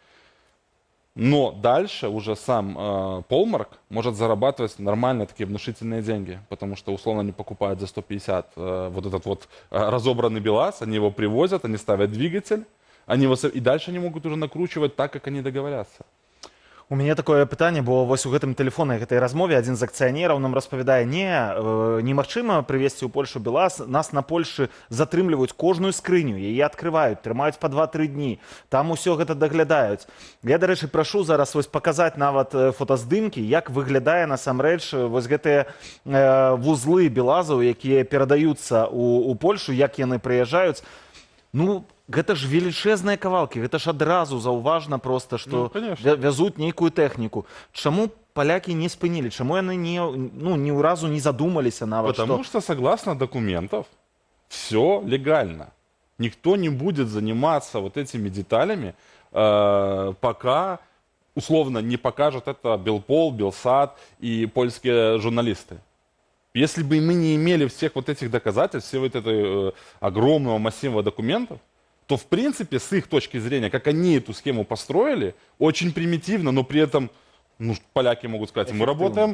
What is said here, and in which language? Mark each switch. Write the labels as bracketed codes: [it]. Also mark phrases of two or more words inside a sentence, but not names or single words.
[ru] Но дальше уже сам Полмарк может зарабатывать нормально такие внушительные деньги, потому что условно они покупают за 150 вот этот вот разобранный БелАЗ, они его привозят, они ставят двигатель, и дальше они могут уже накручивать так, как они договорятся. [be] У мяне такое пытанне, бо вось у гэтым тэлефоне гэтай размове адзін з акцыянераў нам распавядае, немагчыма прывезці ў Польшу БелАЗ, нас на Польшы затрымліваюць кожную скрыню, яе адкрываюць, трымаюць па 2-3 дні, там усё гэта даглядаюць. Я, дарэчы, прашу зараз вось паказаць нават фотаздымкі, як выглядае насамрэч вось гэтыя вузлы БелАЗаў, якія перадаюцца ў Польшу, як яны прыязджаюць. Ну, гэта ж велічэзныя кавалкі, гэта ж адразу заўважна проста, што вязуць нейкую тэхніку. Чаму палякі не спынілі? Чаму яны ні разу не задумаліся нават? [ru] Потому что, согласно документов, все легально. Никто не будет заниматься вот этими деталями, пока условно не покажут это Белпол, Белсат и польские журналисты. Если бы мы не имели всех вот этих доказательств, всего вот этого огромного массива документов, то в принципе с их точки зрения, как они эту схему построили, очень примитивно, но при этом поляки могут сказать, мы работаем...